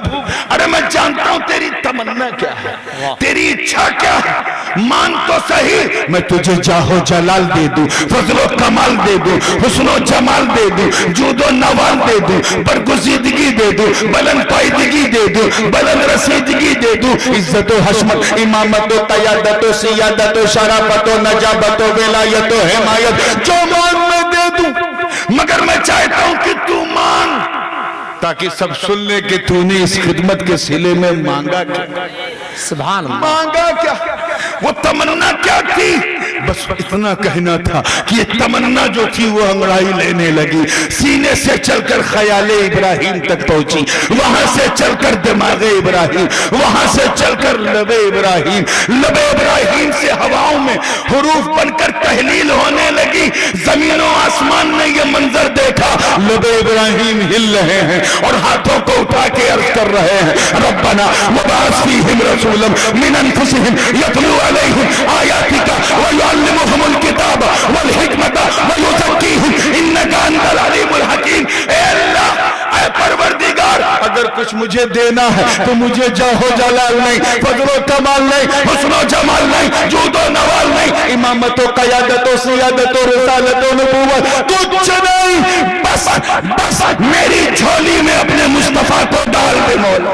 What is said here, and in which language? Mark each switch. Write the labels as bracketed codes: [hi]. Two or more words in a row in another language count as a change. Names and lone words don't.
[ur] ارے میں جانتا ہوں تیری تمنا کیا ہے، تیری اچھا کیا ہے، مانگ تو صحیح، میں تجھے جاہو جلال دے دوں، فضل و کمال دے دوں، حسن و جمال دے دوں، جود و نوال دے دوں، برگزیدگی دے دوں، بلند پائیدگی دے دوں، بلند رسیدگی دے دوں، عزت و حشمت، امامت و قیادت و سیادت و شرافت و نجابت و ولایت و حمایت، جو مانگ میں دے دوں، مگر میں چاہتا ہوں کہ تو مانگ تاکہ سب سن لے کہ تو نے اس خدمت کے صلے میں مانگا کیا، [ar] سبحان اللہ، [ur] مانگا کیا، وہ تمنا کیا تھی، بس اتنا کہنا تھا کہ یہ تمنا جو تھی وہ انگڑائی لینے لگی، سینے سے چل کر خیال ابراہیم تک پہنچی، وہاں سے چل کر دماغ ابراہیم، وہاں سے چل کر لب ابراہیم، لب ابراہیم سے ہواؤں میں حروف بن کر تحلیل ہونے لگی۔ زمین و آسمان نے یہ منظر دیکھا، لب ابراہیم ہل رہے ہیں اور ہاتھوں کو اٹھا کے عرض کر رہے ہیں [ar] ربنا وبعث فیہم رسولا من انفسہم یتلو علیہم آیاتک ویعلمہم الکتاب والحکمت ویزکیہم انک انت العلیم الحکیم۔ [ur] اے اللہ، اے پروردگار، اگر کچھ مجھے دینا ہے تو مجھے جاہ و جلال نہیں، فضل و کمال نہیں، حسن و جمال نہیں، جود و نوال نہیں، امامت و قیادت و سیادت و رسالت و نبوت کچھ نہیں، بس میری جھولی میں اپنے مصطفیٰ کو ڈال دے مولا۔